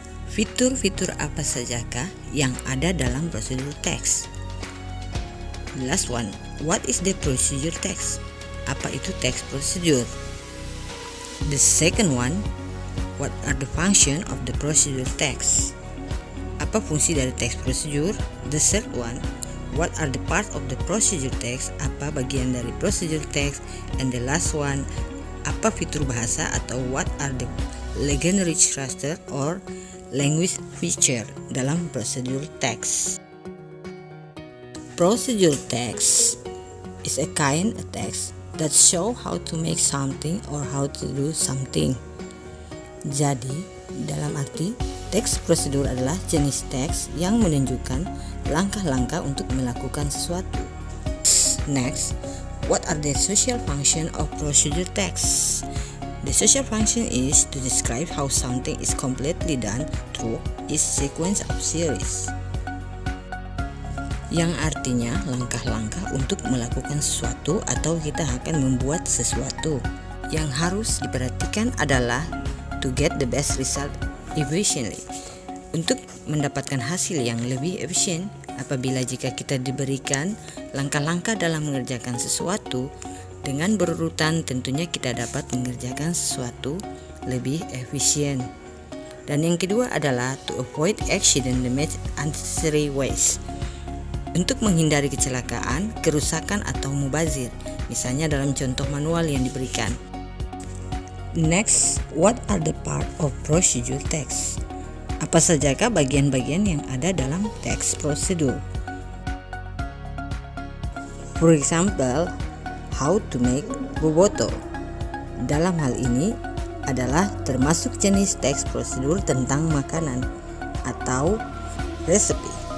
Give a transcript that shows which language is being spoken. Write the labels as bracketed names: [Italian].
[Indonesian] Fitur-fitur apa sajakah yang ada dalam prosedur teks? [English] The last one, what is the procedure text? [Indonesian] Apa itu teks prosedur? [English] The second one, what are the function of the procedure text? [Indonesian] Apa fungsi dari teks prosedur? [English] The third one, what are the part of the procedure text? [Indonesian] Apa bagian dari [English] procedure text? And the last one, [Indonesian] apa fitur bahasa atau [English] what are the language structure or language feature [Indonesian] dalam [English] procedure text? Procedure text is a kind of text that show how to make something or how to do something. [Indonesian] Jadi, dalam arti, teks prosedur adalah jenis teks yang menunjukkan langkah-langkah untuk melakukan sesuatu. [English] Next, what are the social function of procedure text? The social function is to describe how something is completely done through its sequence of series. [Indonesian] Yang artinya langkah-langkah untuk melakukan sesuatu atau kita akan membuat sesuatu. Yang harus diperhatikan adalah [English] to get the best result efficiently. [Indonesian] Untuk mendapatkan hasil yang lebih efisien, apabila jika kita diberikan langkah-langkah dalam mengerjakan sesuatu dengan berurutan, tentunya kita dapat mengerjakan sesuatu lebih efisien. Dan yang kedua adalah [English] to avoid accident damage unnecessary waste. [Indonesian] Untuk menghindari kecelakaan, kerusakan atau mubazir, misalnya dalam contoh manual yang diberikan. [English] Next, what are the part of procedure text? [Indonesian] Apa sajakah bagian-bagian yang ada dalam teks prosedur? [English] For example, how to make boboto. [Indonesian] Dalam hal ini adalah termasuk jenis teks prosedur tentang makanan atau resepi.